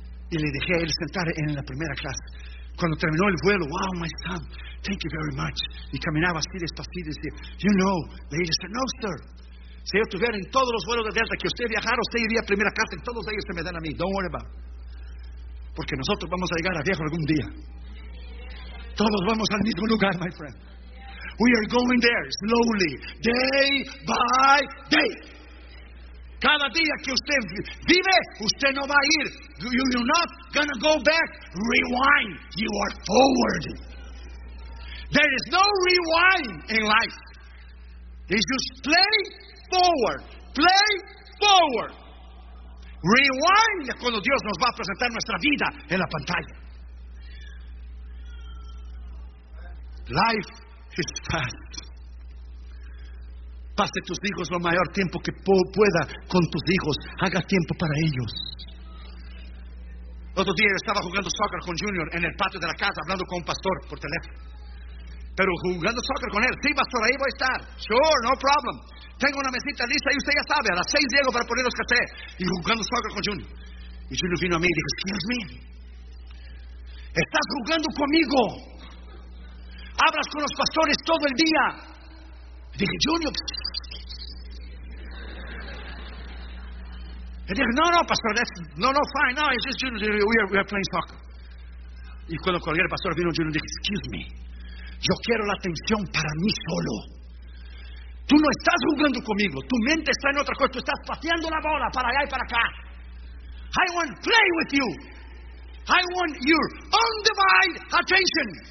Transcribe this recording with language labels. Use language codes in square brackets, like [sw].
[es] Y le dejé a él sentar en la primera clase. Cuando terminó el vuelo, [en] wow, my son, thank you very much. [es] Y caminaba así despacito y decía, [en] you know. [es] Y él dijo, [en] no, sir. [es] Si yo estuviera en todos los vuelos de Delta que usted viajara, usted iría a primera clase, en todos ellos se me dan a mí. [en] Don't worry about it. [es] Porque nosotros vamos a llegar a viejo algún día. Todos vamos al mismo lugar, [en] my friend. We are going there slowly, day by day. [es] Cada día que usted vive, usted no va a ir. [en] You're not going to go back. Rewind. You are forward. There is no rewind in life. It's just play. Forward, play forward. [es] Rewind cuando Dios nos va a presentar nuestra vida en la pantalla. [en] Life is fast. [es] Pase tus hijos lo mayor tiempo que pueda con tus hijos. Haga tiempo para ellos. Otro día yo estaba jugando soccer con Junior en el patio de la casa, hablando con un pastor por teléfono. Pero jugando soccer con él. Sí, pastor, ahí voy a estar. [en] Sure, no problem. [es] Tengo una mesita lista y usted ya sabe. A las 6 llego para poner los cafés. Y jugando soccer con Junior. Y Junior vino a mí y dijo, [en] excuse me. [es] Estás jugando conmigo. Hablas con los pastores todo el día. Y dije, Junior. Y dije, no, no, pastor, [en] that's, no, no, fine, no, it's just Junior, we are playing soccer. [es] Y cuando colgué el pastor, vino Junior y dijo, [en] excuse me, [es] yo quiero la atención para mí solo. Tú no estás jugando conmigo, tu mente está en otra cosa, tú estás paseando la bola para allá y para acá. [en] I want to play with you. I want your undivided attention.